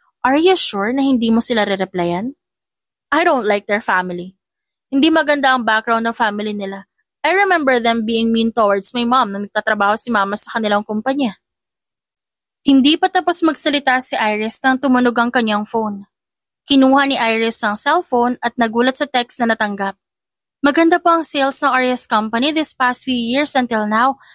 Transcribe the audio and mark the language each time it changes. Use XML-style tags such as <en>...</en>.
<en>Are you sure</en> <tl>na hindi mo sila re-replyan?</tl> <en>I don't like their family.</en> <tl>Hindi maganda ang background ng family nila.</tl> <en>I remember them being mean towards my mom</en> <tl>na nagtatrabaho si mama sa kanilang kumpanya. Hindi pa tapos magsalita si Iris nang tumunog ang kanyang phone. Kinuha ni Iris ang cellphone at nagulat sa text na natanggap. Maganda po ang sales ng RES Company</tl> <en>this past few years until now.</en>